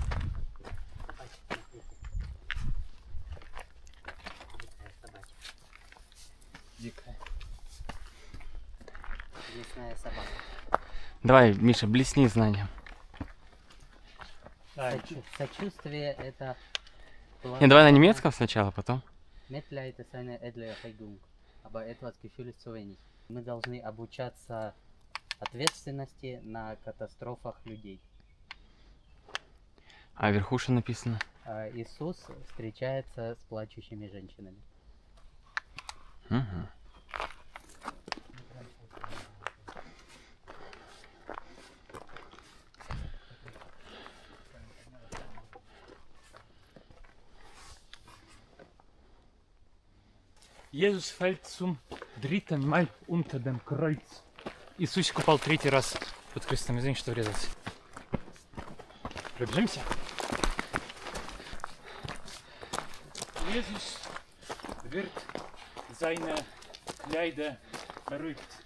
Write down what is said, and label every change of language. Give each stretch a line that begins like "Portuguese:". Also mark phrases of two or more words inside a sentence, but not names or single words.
Russian: Дикая. Лесная собака. Давай, Миша, блесни знанием. Сочувствие это... Не, давай на немецком сначала, потом.
German: Mitleid ist eine edle Erregung, aber etwas Gefühl ist zu wenig.
Russian: Мы должны обучаться ответственности на катастрофах людей. А вверху что написано? Иисус встречается с плачущими женщинами. Угу.
German: Jesus fällt zum dritten Mal unter dem Kreuz.
Russian: Иисусик упал третий раз под крестом. Извини, что врезался. Пробежимся.
German: Jesus wird seine Kleider berührt.